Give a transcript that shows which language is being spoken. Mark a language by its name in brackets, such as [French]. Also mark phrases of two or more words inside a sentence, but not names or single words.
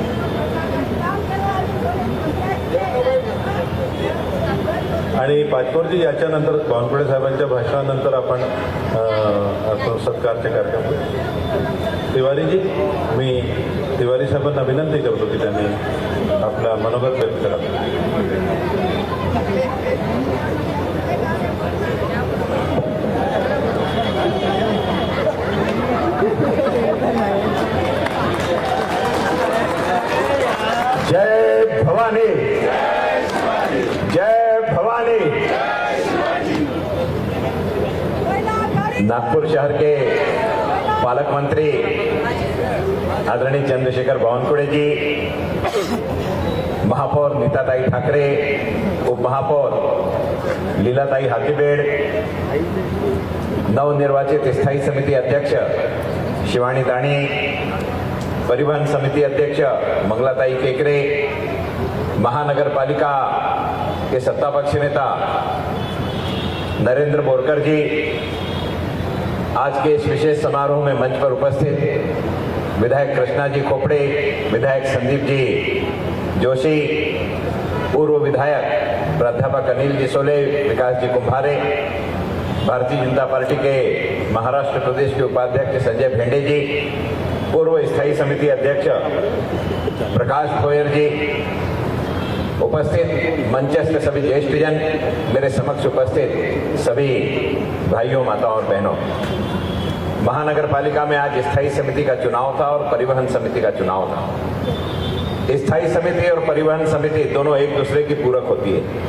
[Marathi] आणि पाचपोरजी याच्यानंतर बावनकुळे साहेबांच्या भाषणानंतर आपण सत्कारचे कार्यक्रम करू. तिवारीजी, मी तिवारी साहेबांना विनंती करतो की त्यांनी आपला मनोगत व्यक्त करावं. जय भवानी, जय भवानी. [Hindi] नागपुर शहर के पालक मंत्री आदरणीय चंद्रशेखर बावनकुळे जी, महापौर नीताताई ठाकरे, उपमहापौर लीलाताई हाथीबेड, नवनिर्वाचित स्थायी समिती अध्यक्ष शिवानी दाणी, परिवहन समिति अध्यक्ष मंगलाताई केकरे, महानगरपालिका के सत्तापक्ष नेता नरेंद्र बोरकर जी, आज के इस विशेष समारोह में मंच पर उपस्थित विधायक कृष्णा जी खोपड़े, विधायक संदीप जी जोशी, पूर्व विधायक प्राध्यापक अनिल जी सोले, विकास जी कुंभारे, भारतीय जनता पार्टी के महाराष्ट्र प्रदेश के उपाध्यक्ष संजय भेंडे जी, पूर्व स्थायी समिति अध्यक्ष प्रकाश भोयर जी, उपस्थित मंचस्थ सभी ज्येष्ठजन, मेरे समक्ष उपस्थित सभी भाइयों, माताओं और बहनों. महानगर पालिका में आज स्थायी समिति का चुनाव था और परिवहन समिति का चुनाव था. स्थायी समिति और परिवहन समिति दोनों एक दूसरे की पूरक होती है.